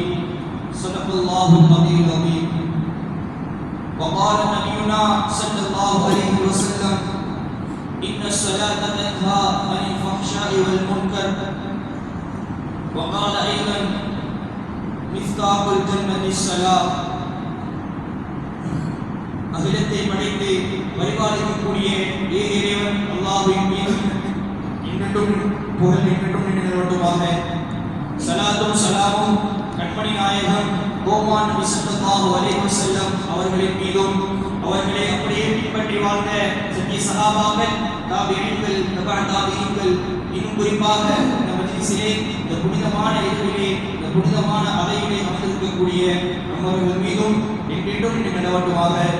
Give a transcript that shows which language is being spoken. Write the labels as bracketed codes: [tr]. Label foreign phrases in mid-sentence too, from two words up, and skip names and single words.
[ar] صدق الله العلي العظيم. وقال نبينا صلى الله عليه وسلم: إن الصلاة تنهى عن الفحشاء والمنكر. وقال أيضا: مفتاح الجنة الصلاة. [ta] அகிலத்தை படைத்து பரிபாலிக்கக்கூடிய இறைவன் அல்லாஹ்வின் மீது என்றென்றும் புகழ் என்றென்றும் நிலைநிறுவட்டுமாக. ஸலாத்தும் ஸலாமும் கண்மணி நாயகம் கோமான் நபி [ar] صلى الله عليه وسلم [ta] அவர்களின் மீதும் அவர்களை அப்படியே பின்பற்றி வாழ்ந்த சத்திய சஹாபாக்கள், தாபிஈன்கள், தபா தாபிஈன்கள், இன்னும் குறிப்பாக இந்த மஜ்லிஸிலே இந்த புனிதமான இரவிலே இந்த புனிதமான அவையிலே அமர்ந்திருக்கக்கூடிய நம்மவர்கள் மீதும் என்றென்றும் நிலைநிறுவட்டுமாக.